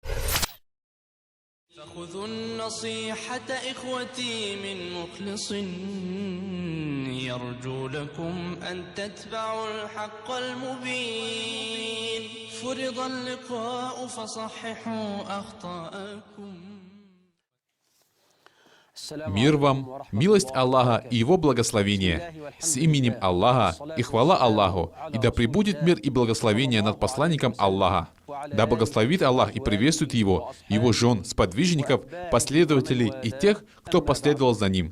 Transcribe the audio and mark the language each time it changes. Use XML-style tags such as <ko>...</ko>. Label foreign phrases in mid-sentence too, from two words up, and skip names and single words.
<ar>فخذوا النصيحة إخوتي من مخلص يرجو لكم أن تتبعوا الحق المبين. فرض اللقاء فصححوا أخطاءكم.</ar> <ru>Мир вам, милость Аллаха и Его благословение. С именем Аллаха и хвала Аллаху, и да пребудет мир и благословение над посланником Аллаха. Да благословит Аллах и приветствует его, его жен, сподвижников, последователей и тех, кто последовал за ним.</ru>